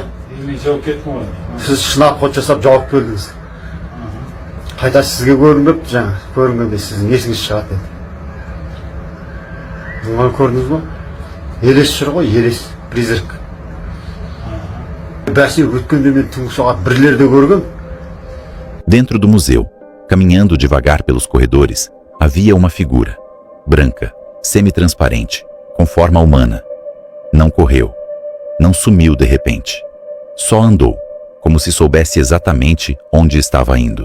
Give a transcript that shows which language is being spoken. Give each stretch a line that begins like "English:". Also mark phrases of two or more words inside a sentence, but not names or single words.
Kazakh: Сіз шынап қот жасап жауып келдіңіз. Қайта сізге көрінбепті жаңа, көрінгенде сіздің есіңіз шығады деді. Оны көрдіңіз ба? Елес жүр ғой, елес, призрак. Бәсе өткенде мен түнгі сағат 1-лерде көргем.
Portuguese: Dentro do museu, caminhando devagar pelos corredores, havia uma figura, branca, semi-transparente, com forma humana. Não correu, não sumiu de repente. Só andou, como se soubesse exatamente onde estava indo.